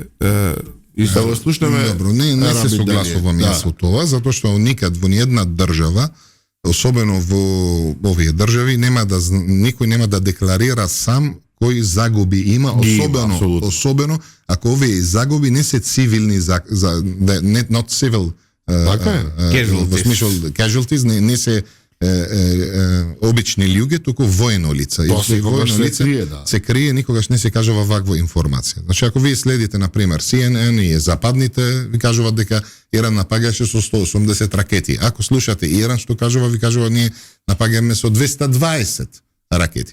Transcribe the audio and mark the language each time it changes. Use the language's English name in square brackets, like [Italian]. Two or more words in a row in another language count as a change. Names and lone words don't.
[Macedonian] да го слушнеме. Добро, не се согласувам јас со тоа, затоа што никад во ниедна држава, особено во овие држави, никој нема да декларира сам кои загуби има, особено ако овие загуби не се цивилни [English] not civil casualties, [Macedonian] не се обични луѓе, туку воено лица. Тоа се крие, никогаш не се кажува ваква информација. Значи, ако вие следите, например, CNN и западните, ви кажуваат дека Иран напагаше со 180 ракети. Ако слушате Иран, што кажува, ви кажува, ние напагаме со 220 ракети.